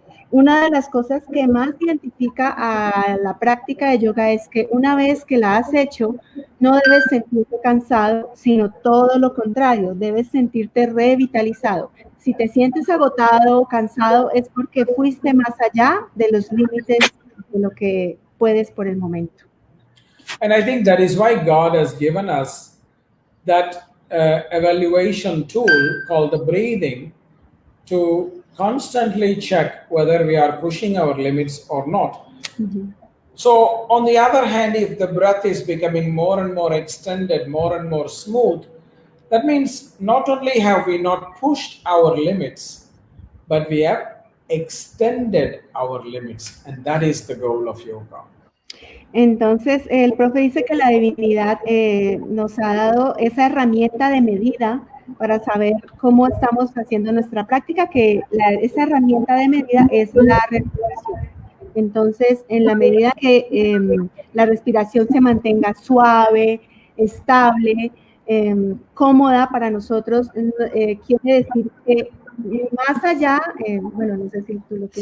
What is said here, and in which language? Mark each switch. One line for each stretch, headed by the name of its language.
Spanish: Una de las cosas que más identifica a la práctica de yoga es que una vez que la has hecho, no debes sentirte cansado, sino todo lo contrario, debes sentirte revitalizado. Si te sientes agotado o cansado es porque fuiste más allá de los límites de lo que puedes por el momento.
English: And I think that is why God has given us that evaluation tool called the breathing to constantly check whether we are pushing our limits or not. Mm-hmm. So, on the other hand, if the breath is becoming more and more extended, more and more smooth, that means not only have we not pushed our limits, but we have extended our limits. And that is the goal of yoga.
Spanish: Entonces, el profe dice que la divinidad nos ha dado esa herramienta de medida para saber cómo estamos haciendo nuestra práctica, que esa herramienta de medida es la respiración. Entonces, en la medida que la respiración se mantenga suave, estable, cómoda para nosotros, quiere decir que más allá, bueno, no sé si tú lo quieres.